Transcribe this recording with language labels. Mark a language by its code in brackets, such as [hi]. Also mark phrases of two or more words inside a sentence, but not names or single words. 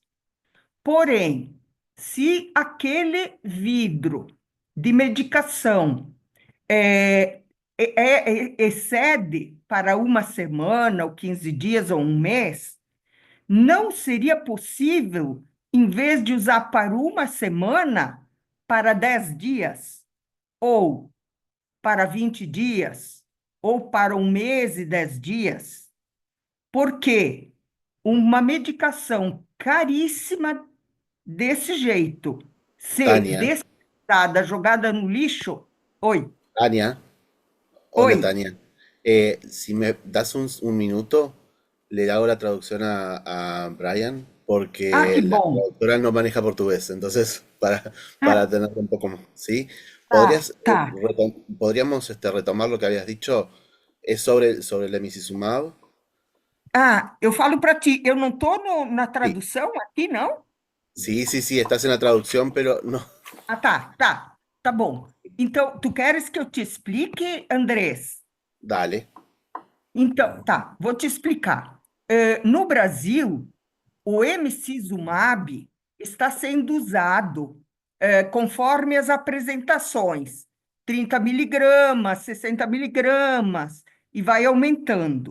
[pt] Porém, se aquele vidro de medicação excede para uma semana, ou 15 dias, ou um mês, não seria possível, em vez de usar para uma semana, para 10 dias, ou para 20 dias, ou para um mês e 10 dias? Porque uma medicação caríssima desse jeito, ser Tania, descartada, jogada no lixo. Oi, [es] Tania, hola [pt] oi. Tania. [es] Si me das un minuto, le hago la traducción a Brian, [pt] Ah, que [es] porque la [pt] bom. [es] traductora no maneja portugués, entonces para [pt] Ah, [es] tenerlo un poco más, ¿sí? [pt] tá, tá. [es] ¿Podríamos retomar lo que habías dicho? Es sobre el emicizumab. [pt] Ah, eu falo para ti, eu não estou na [es] Sí, [pt] tradução aqui, não? [es] sí, sí, sí, estás en la traducción, pero no. [pt] Ah, tá bom. Então, tu queres que eu te explique, Andrés? [es] Dale. [pt] Então, tá, vou te explicar. No Brasil, o emicizumab está sendo usado conforme as apresentações, 30 miligramas, 60 miligramas, e vai aumentando.